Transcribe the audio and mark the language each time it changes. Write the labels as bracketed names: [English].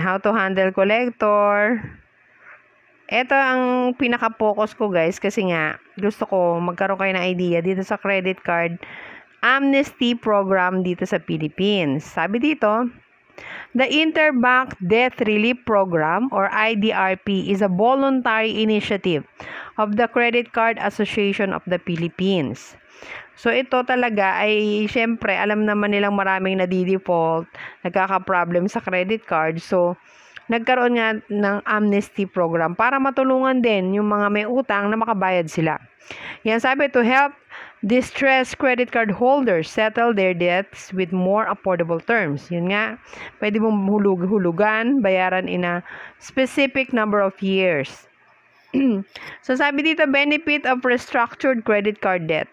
[English] How to handle collector. [Filipino] Ito ang pinaka-focus ko guys kasi nga gusto ko magkaroon kayo ng idea dito sa credit card amnesty program dito sa Philippines. Sabi dito, [English] the Interbank Debt Relief Program or IDRP is a voluntary initiative of the Credit Card Association of the Philippines. [Filipino] So ito talaga ay syempre alam naman nilang maraming nadi-default, nagkaka-problem sa credit card. So nagkaroon nga ng amnesty program para matulungan din yung mga may utang na makabayad sila. Yan sabi, [English] to help distressed credit card holders settle their debts with more affordable terms. [Filipino] Yun nga, pwede mong hulugan, bayaran [English] in a specific number of years. So [Filipino] sabi dito, [English] benefit of restructured credit card debt.